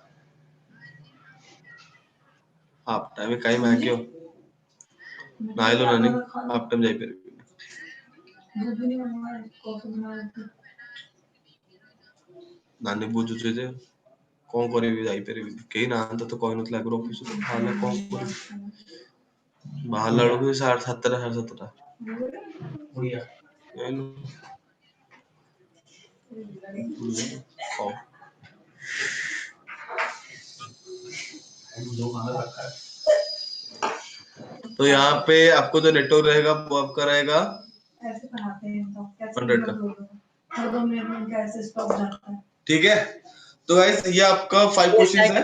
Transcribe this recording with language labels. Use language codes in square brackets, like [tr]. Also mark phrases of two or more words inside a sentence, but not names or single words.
[en] half time [or] କାଇଁ ମାଗିବ, ନାଇଲୋ ନାନୀ [en] half time [or] ଯାଇପାରିବି, ନାନୀ ବୁଝୁଛି ଯେ କଣ କରିବି, ଯାଇପାରିବିନି, କେହି ନାହାନ୍ତି ତ କହିନଥିଲେ ଆଗରୁ ଅଫିସରୁ, ତାହେଲେ କଣ କରିବି, ବାହାରିଲା ବେଳକୁ 7ଟା 7:30 ଯାଇନୁ। [hi] ହଉ तो यहाँ पे आपको जो नेटवर्क रहेगा वो आपका रहेगा 100 का। ठीक है, तो गाइस ये आपका 5 क्वेश्चंस है।